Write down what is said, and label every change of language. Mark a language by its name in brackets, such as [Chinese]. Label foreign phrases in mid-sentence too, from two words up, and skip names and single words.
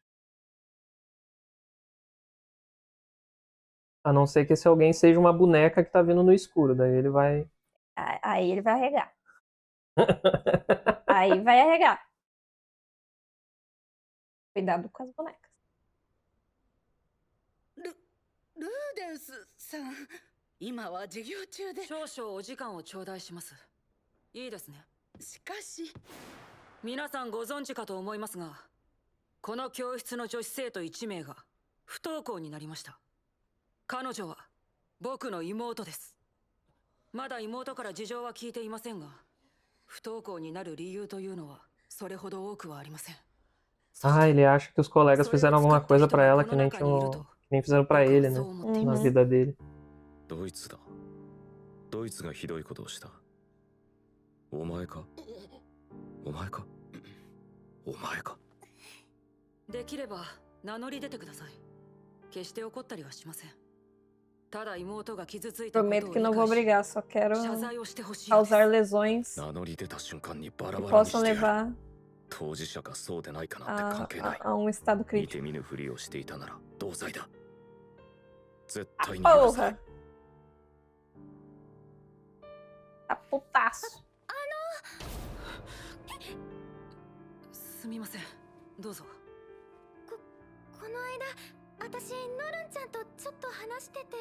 [Portuguese] A não ser que esse alguém seja uma boneca que tá vindo no escuro, daí ele vai... Aí ele vai arregar. Aí vai arregar. Cuidado com as bonecas. [Japanese] ルーデンスさん、今は授業中で少々お時間を頂戴します。いいですね。しかし皆さんご存知かと思いますが、 この教室の女子生徒1名が不登校になりました。彼女は僕の妹です。まだ妹から事情は聞いていませんが、不登校になる理由というのはそれほど多くはありません。 [Portuguese] Ah, ele acha que os colegas fizeram alguma coisa pra ela que nem fizeram pra ele, né? Na vida dele. [Japanese] ドイツだ。ドイツがひどいことをした。お前か？お前か？お前か？できれば名乗り出てください。決して怒ったりはしません。ただ妹が傷ついたことを [Portuguese] Prometo que não vou [Japanese] 理解 [Portuguese] brigar, só [Japanese] し [Portuguese] quero [Japanese] 謝罪をしてほしいです。 [Portuguese] causar lesões [Japanese] 名乗り出た瞬間にバラ [Portuguese] que [Japanese] バラに [Portuguese] possam [Japanese] してやる。 [Portuguese] levar [Japanese] 当事者かそうでないかなんて関係ない。 [Portuguese] a um estado [Japanese] 見 [Portuguese] crítico. [Japanese] て見ぬふりをしていたなら同罪だ。絶対に許さない。 [Portuguese] Tá putaço. [Japanese] すみません。どうぞ。この間私ノルンちゃんとちょっと話してて。